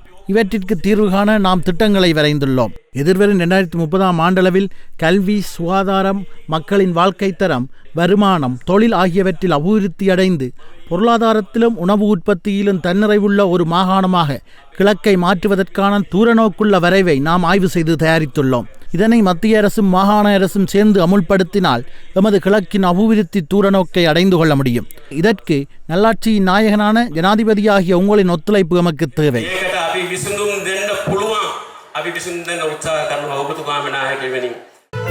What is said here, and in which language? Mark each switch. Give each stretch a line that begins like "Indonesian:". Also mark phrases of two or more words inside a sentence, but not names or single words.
Tamil: இவற்றிற்கு தீர்வு காண நாம் திட்டங்களை வரைந்துள்ளோம். எதிர்வரும் 2030ஆம் ஆண்டளவில் கல்வி, சுகாதாரம், மக்களின் வாழ்க்கை தரம், வருமானம், தொழில் ஆகியவற்றில் அபிவிருத்தியடைந்து பொருளாதாரத்திலும் உணவு உற்பத்தியிலும் தன்னிறைவுள்ள ஒரு மாகாணமாக கிழக்கை மாற்றுவதற்கான தூரநோக்குள்ள வரைவை நாம் ஆய்வு செய்து தயாரித்துள்ளோம். இதனை மத்திய அரசும் மாகாண அரசும் சேர்ந்து அமுல்படுத்தினால் எமது கிழக்கின் அபிவிருத்தி தூரநோக்கை அடைந்து கொள்ள முடியும். இதற்கு நல்லாட்சியின் நாயகனான ஜனாதிபதியாகிய உங்களின் ஒத்துழைப்பு எமக்கு தேவை.
Sinhala: අපි විසඳුම් දෙන්න පුළුවන්. අපි විසඳුම් දෙන්න උත්සාහ කරනවා ඔබතුමාගේ නායකයෙනි.